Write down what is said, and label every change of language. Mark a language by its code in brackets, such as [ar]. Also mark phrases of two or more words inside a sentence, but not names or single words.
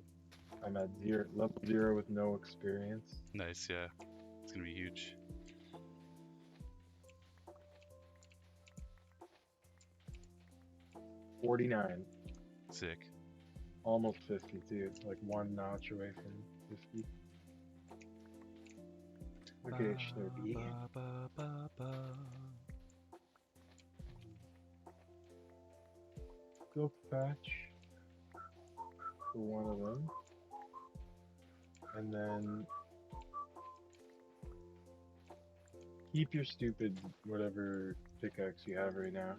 [en] I'm at level 0 with no experience. Nice, yeah. It's going to be huge. 49. Sick. Almost 50 too. Like one notch away from 50. Ba, Okay, Schnurby. ba, ba, ba, ba. Silk patch for one of them. And then keep your stupid whatever pickaxe you have right now.